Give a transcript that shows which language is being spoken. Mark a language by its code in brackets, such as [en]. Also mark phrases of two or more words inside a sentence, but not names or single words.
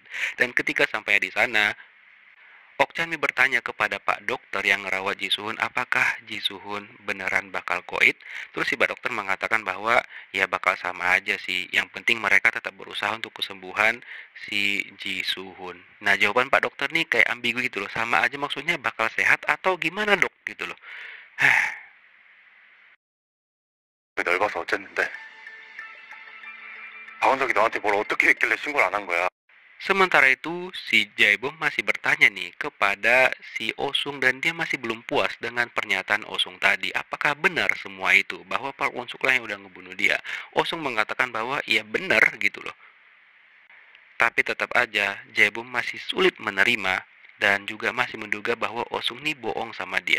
[id] Dan ketika sampai di sana, Ok Chanmi bertanya kepada Pak Dokter yang ngerawat Ji Suhun, apakah Ji Suhun beneran bakal koit? Terus si Pak Dokter mengatakan bahwa ya bakal sama aja sih. Yang penting mereka tetap berusaha untuk kesembuhan si Ji Suhun. Nah, jawaban Pak Dokter nih kayak ambigu gitu loh. Sama aja maksudnya bakal sehat atau gimana dok gitu loh. [ko] 넓어서 어쨌는데 박원석이 너한테 뭘 어떻게 했길래 신고를 안 한 거야? [id] Sementara itu, si Jaebom masih bertanya nih kepada si Osung dan dia masih belum puas dengan pernyataan Osung tadi. Apakah benar semua itu? Bahwa Park Won-suk lah yang udah ngebunuh dia. Osung mengatakan bahwa iya benar gitu loh. Tapi tetap aja, Jaebom masih sulit menerima dan juga masih menduga bahwa Osung nih bohong sama dia.